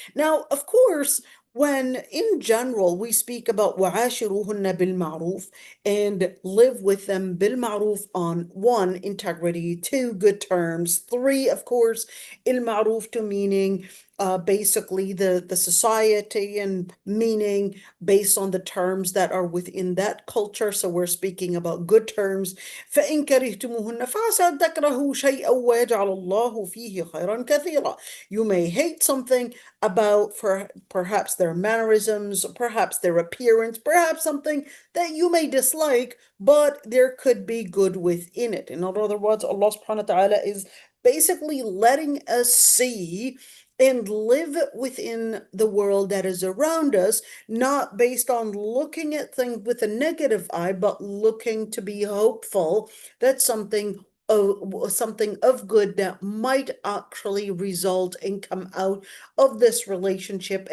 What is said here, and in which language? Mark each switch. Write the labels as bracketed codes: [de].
[en] Now, of course, when in general we speak about [ar] وَعَاشِرُوهُنَّ بِالْمَعْرُوفِ [en] and live with them بالمعروف on one, integrity, two, good terms, three, of course, il-ma'ruf to meaning basically the society, and meaning based on the terms that are within that culture. So we're speaking about good terms. [ar] فإن كرهتموهن فعسى أن تكرهوا شيئا ويجعل الله فيه خيرا كثيرا. [en] You may hate something about for perhaps their mannerisms, perhaps their appearance, perhaps something that you may dislike, but there could be good within it. In other words, Allah subhanahu wa ta'ala is basically letting us see and live within the world that is around us, not based on looking at things with a negative eye, but looking to be hopeful that something of good that might actually result and come out of this relationship.